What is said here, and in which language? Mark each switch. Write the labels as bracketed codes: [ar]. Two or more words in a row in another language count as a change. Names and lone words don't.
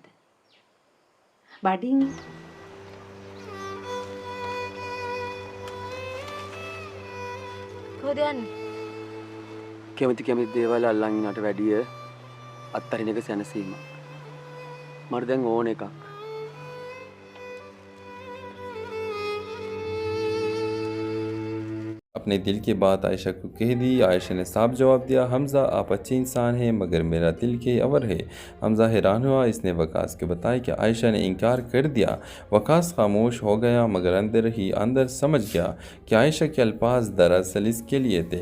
[si] බඩින් කොහෙද යන්නේ? කැමති දේවල් අල්ලන් ඉන්නට වැඩිය අත්තරින එක සැනසීමක්. මට දැන් ඕන එකක්. [hi] अपने दिल की बात आयशा को कह दी। आयशा ने साफ जवाब दिया, हमज़ा आप अच्छे इंसान हैं मगर मेरा दिल के अवर है। हमज़ा हैरान हुआ। इसने वकास को बताया कि आयशा ने इनकार कर दिया। वकास खामोश हो गया मगर अंदर ही अंदर समझ गया कि आयशा के अल्फाज दरअसल इसके लिए थे।